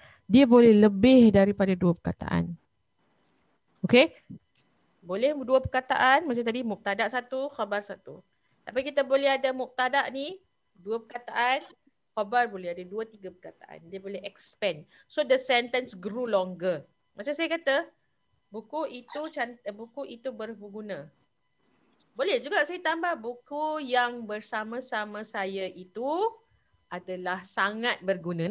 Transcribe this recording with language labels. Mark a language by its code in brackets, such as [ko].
[ms] Dia boleh lebih daripada 2 perkataan. Okey? Boleh 2 perkataan macam tadi, mubtada 1, khabar 1. Tapi kita boleh ada mubtada ni 2 perkataan, khabar boleh ada 2-3 perkataan. Dia boleh expand. [en] So the sentence grew longer. [ms] Macam saya kata, buku itu berguna. Boleh juga saya tambah buku yang bersama-sama saya itu adalah sangat berguna.